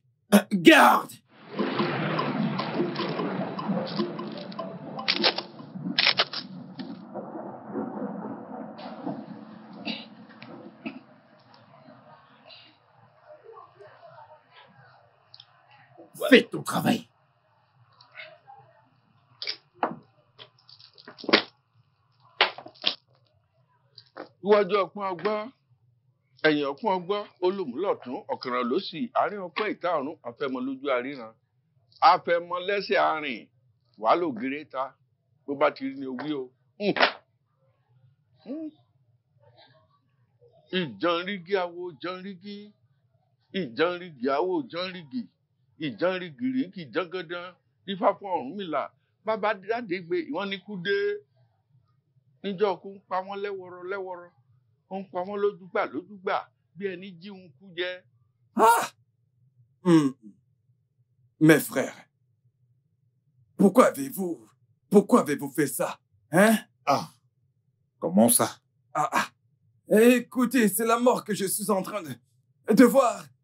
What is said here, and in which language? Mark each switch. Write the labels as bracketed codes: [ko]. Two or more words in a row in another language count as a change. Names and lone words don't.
[fr] Garde. Fais ton travail. [yo] Iwájú ọpọ́n ọgbọ́n, ẹ̀yìn ọpọ́n ọgbọ́n, olùmúlọ̀tún, ọ̀kànràn lósì, àárín ọpọ́n ìta ọ̀run, afẹ́mọ lójú àríran. Afẹ́mọ lẹ́sẹ̀ àárín, wàá lò gèrè ta, bó bá ti rí ni owí o. Ìjànrígì awo jànrígì, ìjànrígì awo jànrígì, ìjànrígì rígì jàngàndàn, Ifá fún Ọ̀rúnmìlà, bàbá dáde gbé ìwọ́n ní kú dé. Níjọ́ kú ń pa wọ́n lẹ́wọ̀rọ̀ lẹ́wọ̀rọ̀, ó ń pa wọ́n lójúgbà bí ẹni jí ń kú jẹ. [fr] Mes frères, pourquoi avez-vous fait ça? Hein? Comment ça? Écoutez, c'est la mort que je suis en train de voir.